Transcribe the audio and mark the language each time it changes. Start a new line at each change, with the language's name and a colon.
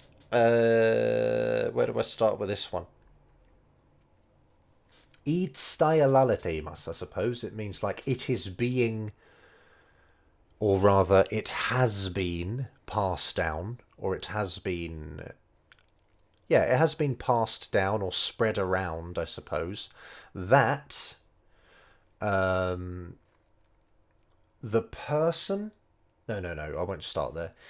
English: Where do I start with this one?
Japanese: 言い伝えられています,
English: I suppose. It means like it is being, or rather it has been passed down, or it has been, yeah, it has been passed down or spread around, I suppose, that the person, no, I won't start there.